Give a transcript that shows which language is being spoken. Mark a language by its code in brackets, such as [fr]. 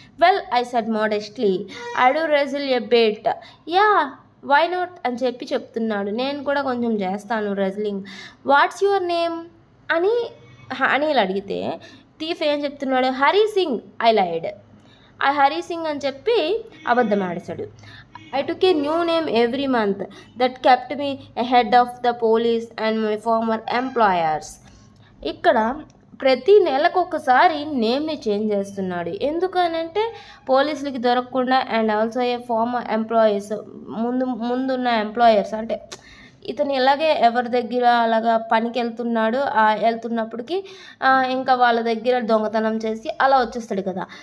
[en] Well I said modestly, I do wrestle a bit. [te] Yeah, why not అని చెప్పి చెప్తున్నాడు, నేను కూడా కొంచెం చేస్తాను రెజ్లింగ్. [en] what's your name [te] అని అనిల్ అడిగితే థీఫ్ ఏం చెప్తున్నాడు? హరి సింగ్. [en] I lied. [te] ఆ హరి సింగ్ అని చెప్పి అబద్ధం ఆడేశాడు. [en] I took a new name every month that kept me ahead of the police and my former employers. [te] ఇక్కడ ప్రతి నెలకు ఒకసారి నేమ్ని చేంజ్ చేస్తున్నాడు. ఎందుకనంటే పోలీసులకి దొరకకుండా and also ఏ farmer employees, ముందున్న ఎంప్లాయర్స్ అంటే ఇతను ఎలాగే ఎవరి దగ్గర అలాగా పనికి వెళ్తున్నప్పటికీ ఇంకా వాళ్ళ దగ్గర దొంగతనం చేసి అలా వచ్చేస్తాడు కదా.